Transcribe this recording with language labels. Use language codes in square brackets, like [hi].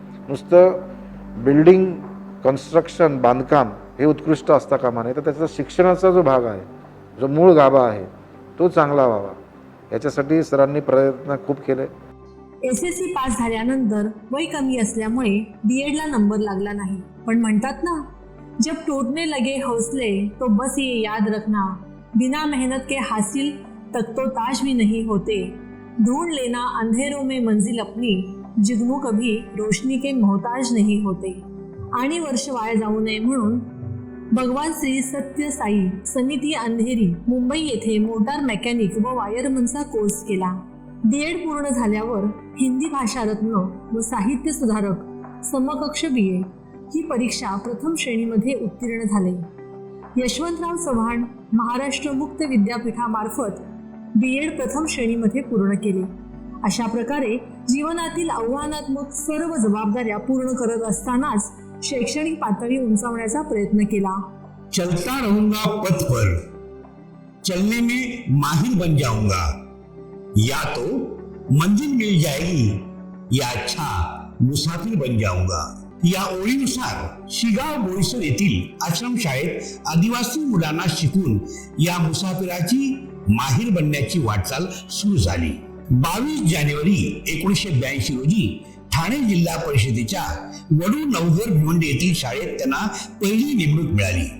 [mr] नुसतं building construction, बांधकाम हे उत्कृष्ट असता कामा नये, तर त्याचा शिक्षणाचा जो भाग आहे, जो मूळ गाभा आहे, तो चांगला व्हावा. याच्यासाठी सरांनी प्रयत्न खूप केले. SSC पास झाल्यानंतर वय कमी असल्यामुळे BEdला नंबर लागला नाही. पण म्हणतात ना, [hi] जब टूटने लगे हौसले तो बस ये याद रखना, बिना मेहनत के हासिल तक तो ताज भी नहीं होते, ढूंढ लेना अंधेरों में मंजिल अपनी, जुगनू कभी रोशनी के मोहताज नहीं होते. [mr] आणि वर्ष वाया जाऊ नये म्हणून भगवान श्री सत्य साई समिती अंधेरी मुंबई येथे मोटार मेकॅनिक व वायरमनचा कोर्स केला. BEd पूर्ण झाल्यावर हिंदी भाषा रत्न व साहित्य सुधारक समकक्ष BA ही परीक्षा प्रथम श्रेणीमध्ये उत्तीर्ण झाले. यशवंतराव चव्हाण महाराष्ट्र मुक्त विद्यापीठामार्फत BEd प्रथम श्रेणीमध्ये पूर्ण केले. अशा प्रकारे जीवनातील आव्हानात्मक सर्व जबाबदाऱ्या पूर्ण करत असतानाच शैक्षणिक पातळी उंचावण्याचा प्रयत्न केला. [hi] चलता रहूंगा पथ पर, चलने में माहिर बन जाऊंगा, या तो मंजिल मिल जाएगी या अच्छा मुसाफिर बन जाऊंगा. [mr] या ओळीनुसार शिगाव बोईसर येथील आश्रमशाळेत आदिवासी मुलांना शिकून या मुसाफिराची माहिर बनण्याची वाटचाल सुरू झाली. 22 जानेवारी 1982 रोजी ठाणे जिल्हा परिषदेच्या वडू नवघर भिवंडी येथील शाळेत त्यांना पहिली नेमणूक मिळाली.